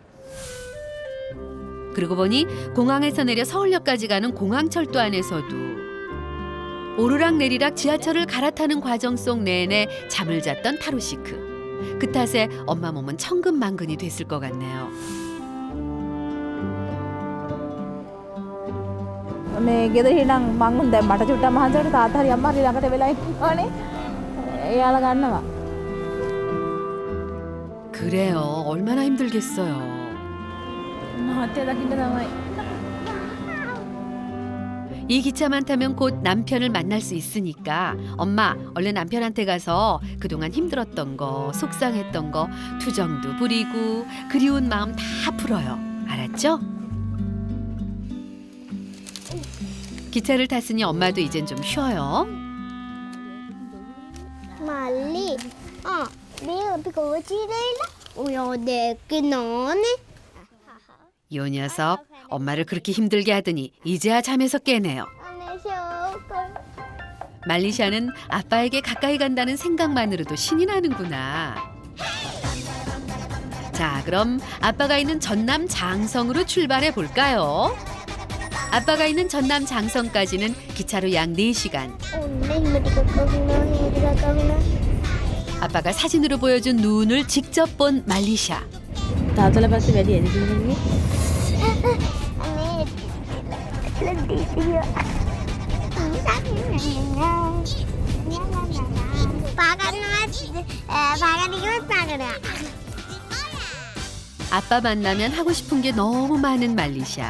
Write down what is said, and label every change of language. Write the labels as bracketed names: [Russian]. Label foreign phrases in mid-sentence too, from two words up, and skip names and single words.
[Korean] 그러고 보니 공항에서 내려 서울역까지 가는 공항철도 안에서도 오르락내리락 지하철을 갈아타는 과정 속 내내 잠을 잤던 타로시크. 그 탓에 엄마 몸은 천근만근이 됐을 것 같네요. [Sinhala] මේ ගෙදර හිටන් මං හොඳ මට චුට්ටක් මහන්සියට තාත්තා හරි අම්මා හරි ළඟට වෙලා ඉන්නවනේ. එයාලා ගන්නවා. [Korean] 그래요. 얼마나 힘들겠어요. [Sinhala] මහත්තයා දකින්න තමයි. [Korean] 이 기차만 타면 곧 남편을 만날 수 있으니까 엄마 얼른 남편한테 가서 그동안 힘들었던 거, 속상했던 거, 투정도 부리고 그리운 마음 다 풀어요. 알았죠? 기차를 탔으니 엄마도 이젠 좀 쉬어요. [Sinhala] 말리. 내가 අපි කොච්චරයිලා? ඔය දෙක නෝනේ. [Korean] 요 녀석 엄마를 그렇게 힘들게 하더니 이제야 잠에서 깨네요. [Sinhala] අනේ ෂෝක. [Korean] 말리샤는 아빠에게 가까이 간다는 생각만으로도 신이 나는구나. 자, 그럼 아빠가 있는 전남 장성으로 출발해 볼까요? 아빠가 있는 전남 장성까지는 기차로 약 4시간. 아빠가 사진으로 보여준 눈을 직접 본 말리샤. [Sinhala] තාත්තලා පස්සේ වැඩි එදින ගන්නේ. [Korean] 아빠 만나면 하고 싶은 게 너무 많은 말리샤.